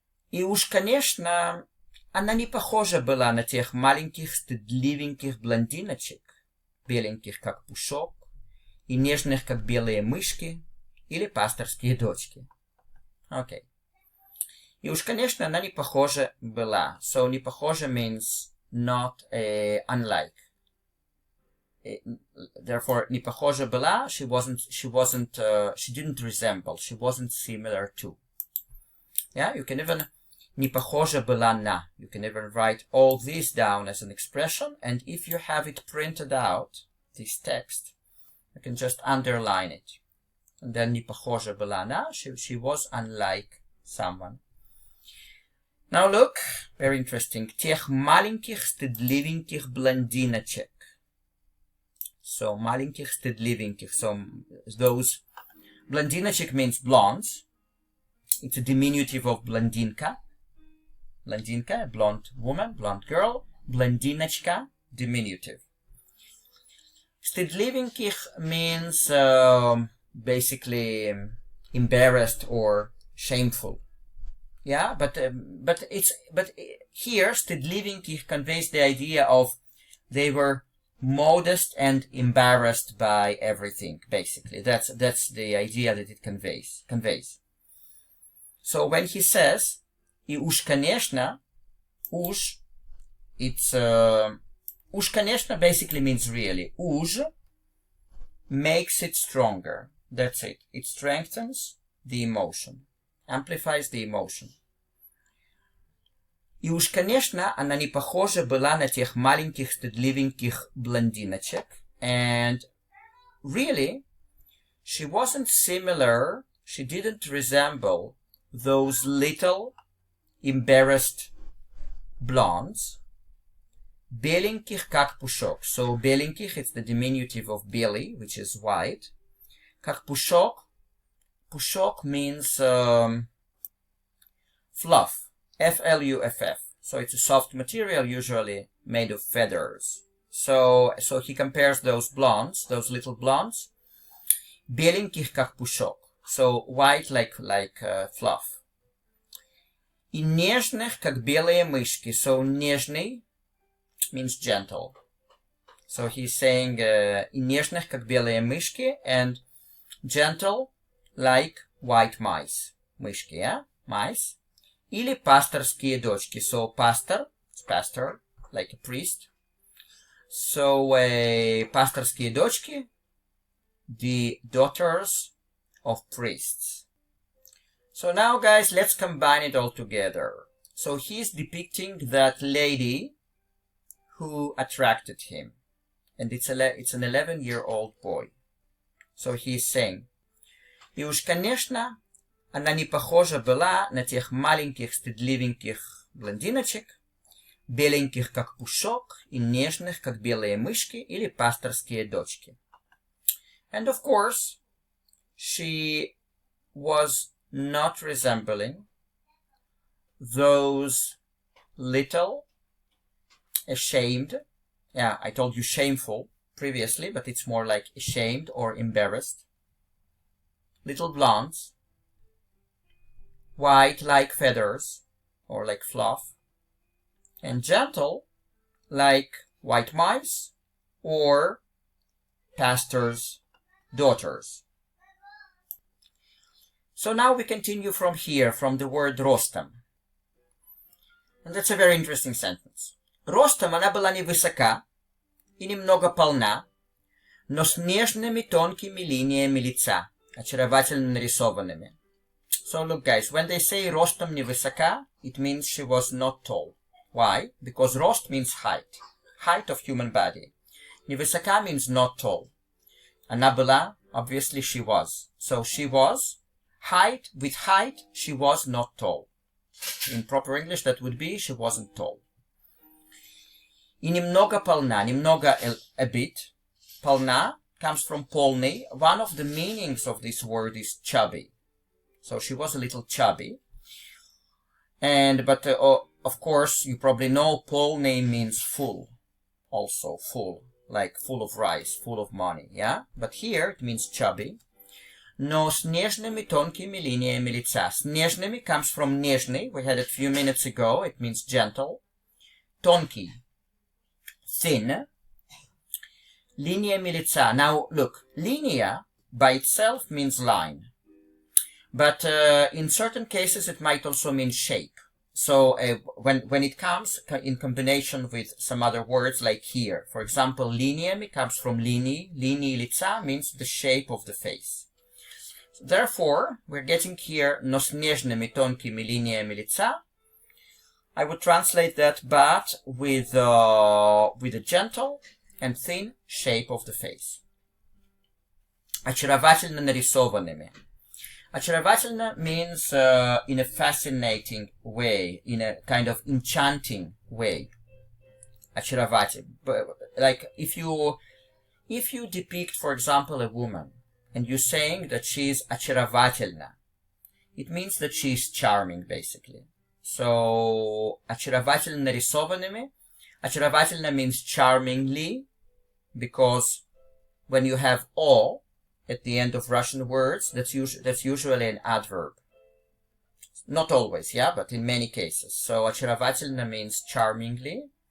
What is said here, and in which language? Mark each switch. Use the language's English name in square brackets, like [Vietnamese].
[Russian] И уж, конечно, она не похожа была на тех маленьких, стыдливеньких блондиночек, беленьких, как пушок, и нежных, как белые мышки, или пасторские дочки. Окей. И уж, конечно, она не похожа была. [English] So, [Russian] не похожа [English] means not unlike. Therefore, [Russian] не похожа была, [English] she didn't resemble, she wasn't similar to. Yeah, you can even [Russian] не похожа была на. [English] You can even write all this down as an expression, and if you have it printed out, this text, you can just underline it. And then [Russian] не похожа была на, [English] she was unlike someone. Now look, very interesting. [Russian] Тех маленьких, стыдливеньких блондиночек. So, маленьких, стыдливеньких. [English] So, those, блондиночек means blondes. It's a diminutive of blondinka. Blondinka, blonde woman, blonde girl. Blondinочка, diminutive. Стыдливеньких means basically embarrassed or shameful. Yeah, but here стыдливеньких conveys the idea of they were modest and embarrassed by everything. Basically, that's the idea that it conveys. So when he says [Russian] и уж конечно, [English] уж it's уж конечно basically means really. Уж makes it stronger. That's it. It strengthens the emotion. Amplifies the emotion. [Russian] И уж, конечно, она не похожа была на тех маленьких стыдливеньких блондиночек. [English] And really, she wasn't similar, she didn't resemble those little embarrassed blondes. [Russian] Беленьких как пушок. [English] So, беленьких, it's the diminutive of белый, which is white. [Russian] Как пушок. [English] Pushok means fluff. F-L-U-F-F. So it's a soft material usually made of feathers. So he compares those blondes, those little blondes, [Russian] беленьких как пушок. [English] So white like fluff. [Russian] И нежных как белые мышки. [English] So [Russian] нежный [English] means gentle. So he's saying [Russian] и нежных, как белые мышки, [English] and gentle, like white mice. [Russian] Мышки, [English] yeah? Mice. [Russian] Или пасторские дочки. [English] So pastor, it's pastor, like a priest. So [Russian] пасторские дочки, [English] the daughters of priests. So now, guys, let's combine it all together. So he's depicting that lady who attracted him. And it's an 11-year-old boy. So he's saying, [Russian] и уж, конечно, она не похожа была на тех маленьких стыдливеньких блондиночек, беленьких, как пушок, и нежных, как белые мышки, или пасторские дочки. [English] And of course, she was not resembling those little, ashamed, yeah, I told you shameful previously, but it's more like ashamed or embarrassed, little blondes, white like feathers, or like fluff, and gentle like white mice or pastors' daughters. So now we continue from here, from the word ростом. And that's a very interesting sentence. [Russian] Ростом она была невысока и немного полна, но с нежными тонкими линиями лица, очаровательно нарисованными. [English] So look, guys, when they say [Russian] ростом невысока, [English] it means she was not tall. Why? Because рост means height. Height of human body. Невысока means not tall. [Russian] Она была, [English] obviously she was. So she was. Height, with height, she was not tall. In proper English, that would be, she wasn't tall. [Russian] И немного полна, немного [English] a bit. Полна comes from полный. One of the meanings of this word is chubby. So she was a little chubby. But of course, you probably know полный means full. Also full, like full of rice, full of money, yeah? But here it means chubby. [Russian] Но с нежными тонкими линиями лица. С нежными [English] comes from [Russian] нежный. [English] We had it a few minutes ago. It means gentle. Тонкий, thin. [Russian] Линиями лица. [English] Now look, линия by itself means line. But in certain cases it might also mean shape. So when it comes in combination with some other words like here, for example, линиями comes from линии. [Russian] Линии лица [English] means the shape of the face. Therefore, we're getting here [Russian] но с нежными тонкими линиями лица. [English] I would translate that, but with a gentle and thin shape of the face. [Russian] Очаровательно нарисованными. [English] Очаровательно means in a fascinating way, in a kind of enchanting way. [Russian] Очарователь. [English] Like if you depict, for example, a woman, and you're saying that she's очаровательна, it means that she's charming, basically. [Russian] So, очаровательно нарисованными. [English] Очаровательно means charmingly, because when you have o at the end of Russian words, that's usually an adverb. Not always, yeah, but in many cases. So, очаровательно means charmingly.